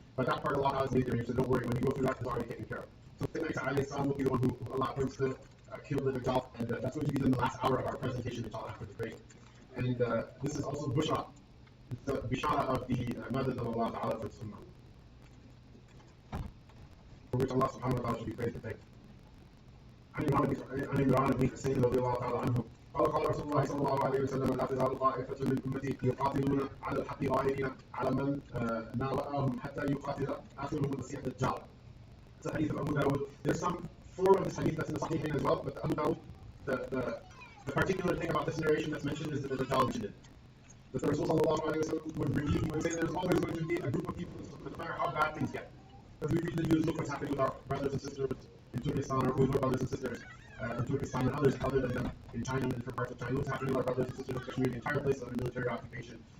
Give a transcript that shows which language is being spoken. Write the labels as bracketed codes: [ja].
[en] But that part Allah has made there, so don't worry, when you go through that, it's already taken care of. So Sayyidina Isa alayhi salam will be the one who Allah brings to kill the Dajjal, and that's going to be in the last hour of our presentation, inshallah, after the break. And this is also Bushra. It's the Bishara of the Madad of Allah Ta'ala for Sunnah, for which Allah subhanahu wa ta'ala should be praised and thanked. [ar] عن عمران بن حسين رضي الله تعالى عنه قال رسول الله صلى الله عليه وسلم لا تزال طائفة من أمتي يقاتلون على الحق ظاهرين على من ناوأهم حتى يقاتل آخرهم المسيح الدجال. [en] It's a hadith of Abu Dawud. There's some form of this hadith that's in the Sahihain as well, but Abu Dawud, the particular thing about this narration that's mentioned is that the Dajjal mentioned it. That the Rasul sallallahu alayhi wa sallam would repeat, he would say there's always going to be a group of people, no matter how bad things get. As we read the news, look what's happening with our brothers and sisters in Turkestan, or with our brothers and sisters in Turkestan and others other than them in China and different parts of China. Look what's happening with our brothers and sisters in Kashmir, the entire place under military occupation.